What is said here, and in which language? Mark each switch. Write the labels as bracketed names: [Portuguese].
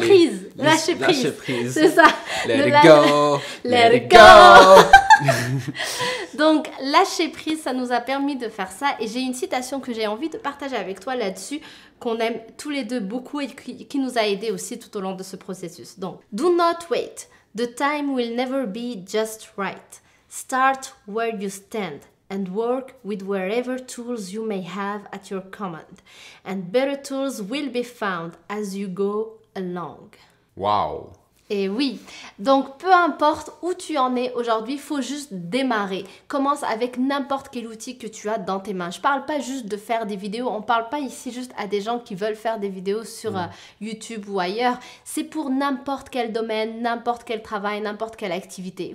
[French] prise. Lâcher prise. C'est ça. [English] Let it go. Let it go. [French] Donc, lâcher prise, ça nous a permis de faire ça. Et j'ai une citation que j'ai envie de partager avec toi là-dessus, qu'on aime tous les deux beaucoup et qui nous a aidés aussi tout au long de ce processus. [English] Donc, do not wait. The time will never be just right. Start where you stand and work with wherever tools you may have at your command. And better tools will be found as you go along. Wow. [French] Et oui, donc peu importe où tu en es aujourd'hui, il faut juste démarrer. Commence avec n'importe quel outil que tu as dans tes mains. Je parle pas juste de faire des vidéos, on parle pas ici juste à des gens qui veulent faire des vidéos sur YouTube ou ailleurs. C'est pour n'importe quel domaine, n'importe quel travail, n'importe quelle activité.